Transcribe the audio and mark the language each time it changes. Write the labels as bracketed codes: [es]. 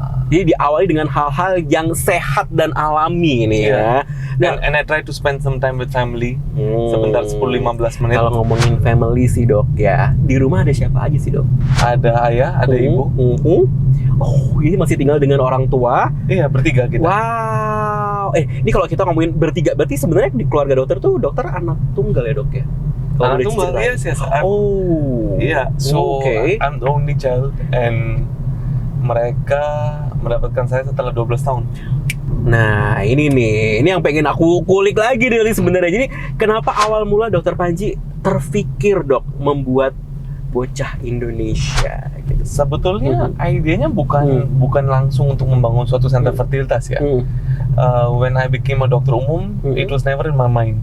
[id] Jadi diawali dengan hal-hal yang sehat dan alami ini ya. [en] And I try to spend some time with family. [id] Sebentar 10-15 menit. Kalau ngomongin family sih dok ya, di rumah ada siapa aja sih dok? Ada ayah, ada ibu. Oh, ini masih tinggal dengan orang tua? Iya, bertiga kita. Wow. Ini kalau kita ngomongin bertiga, berarti sebenarnya di keluarga dokter tuh dokter anak tunggal ya dok ya? Anak tunggal, [en] yes. [id] Iya, [en] so I'm the only child and [id] mereka mendapatkan saya setelah 12 tahun. Nah, ini yang pengen aku kulik lagi dari sebenarnya. Jadi, kenapa awal mula Dokter Panji terfikir dok membuat Bocah Indonesia gitu? Sebetulnya idenya bukan langsung untuk membangun suatu center fertilitas ya. [en] When I became a [id] dokter umum, [en] it was never in my mind.